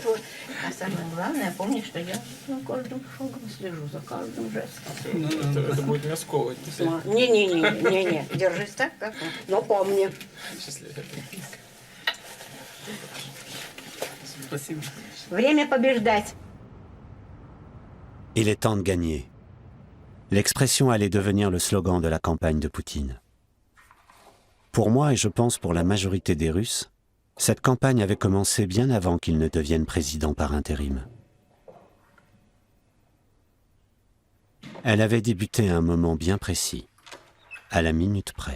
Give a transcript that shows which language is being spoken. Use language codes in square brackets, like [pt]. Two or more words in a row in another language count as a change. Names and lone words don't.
[ru] А самое главное, помни, что я на каждом шагом слежу за каждым жестом. Это будет меня сковывать. Не, держись так, как но помни. Счастливо. Спасибо. Время побеждать. [fr] Il est temps de gagner. L'expression allait devenir le slogan de la campagne de Poutine. Pour moi et je pense pour la majorité des Russes, cette campagne avait commencé bien avant qu'il ne devienne président par intérim. Elle avait débuté à un moment bien précis, à la minute près.